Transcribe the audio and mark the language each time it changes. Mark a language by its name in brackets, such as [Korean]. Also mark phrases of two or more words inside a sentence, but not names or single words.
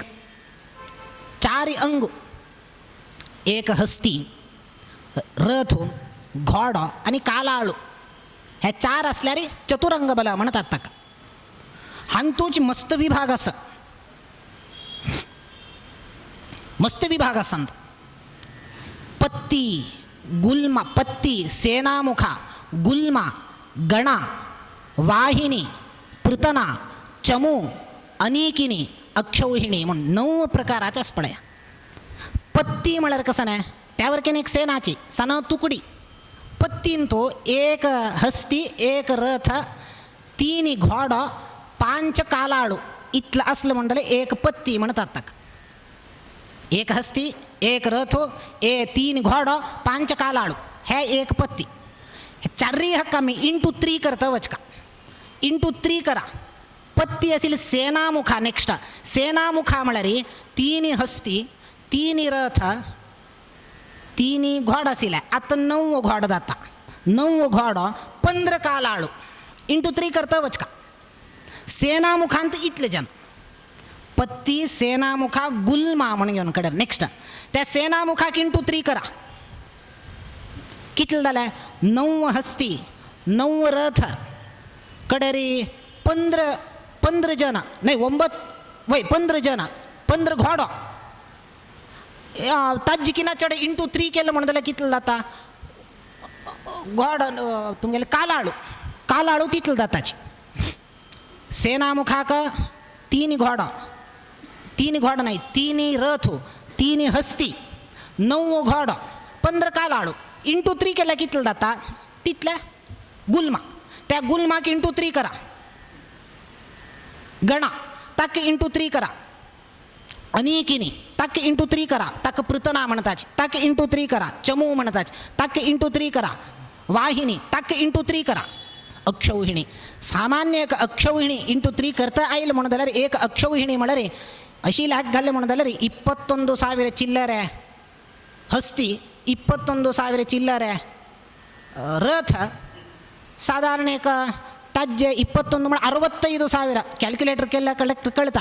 [Konkani] 4 अंग, एक हस्ती, रथ, घोडो आनी कालाळू हे 4 असल्यार चतुरंग बल म्हणटात ताका. हांतूच मस्त विभाग आसा. मस्त विभाग आसा. पत्ती, गुल्मा, पत्ती, सेनामुखा, गुल्मा, गणा, वाहिनी, पृतना, चमू, अनिकिनी, अक्षौहिणी म्हणून 9 प्रकाराच्याच पळया. पत्ती म्हळ्यार कसं नाही त्यावर एक सेनाची सन तुकडी. पत्तीन तो एक हस्ती, एक रथ, 3 घोडो, 5 कालाळू इतलं असलं म्हणटले एक पत्ती म्हणतात ताका. एक हस्ती, एक रथ, 3 घोडो, 5 कालाळू हे एक पत्ती. हे 4 हक्का मी इंटू 3 करता वचका. इंटू 3 करा. पत्ती असेल सेनामुखा. नेक्स्ट सेनामुखा म्हळ्यार 3 हस्ती, 3 रथ, 3 घोड आशिल्ले. आता 9 घोड जाता. 9 घोडो, 15 कालाळू इंटू 3 करता वचका. सेनामुखांत इतले जन. पत्ती, सेनामुखा, गुल्मा म्हणून घेवन कडे. नेक्स्ट त्या सेनामुखाक इंटू 3 करा. कितले जाले 9 हस्ती, 9 रथ कडेरी 15 जन नाही 15 जन, 15 घोडो. ताजी किना चढ इंटू 3 केलं म्हणून जाल्यार कितले जाता घोड तुमगेले कालाळू तितले जाताची. सेनामुखाक 3 घोडो, 3 घोडो नाही 3 रथ, 3 हस्ती, 9 घोडो, 15 कालाळू इंटू 3 केल्या कितले जाता तितल्या गुल्मा. त्या गुल्माक इंटू 3 करा. गणा ताक इंटू 3 करा. अनिकिनी ताक इंटू 3 करा. ताक पृतना म्हणताच ताक इंटू 3 करा. चमू म्हणताच ताक इंटू 3 करा. वाहिनी ताक इंटू 3 करा. अक्षौहिणी सामान्य एक अक्षौहिणी इंटू 3 करता आयल म्हणून जाल्यार एक अक्षौहिणी म्हळ्यार अशी लॅक घाले म्हणून जाल्यार 21,000 चिल्लरे हस्ती, 21,000 चिल्लरे रथ साधारण एक ताजे 21 म्हण 65,000 कॅल्क्युलेटर केल्या कळता.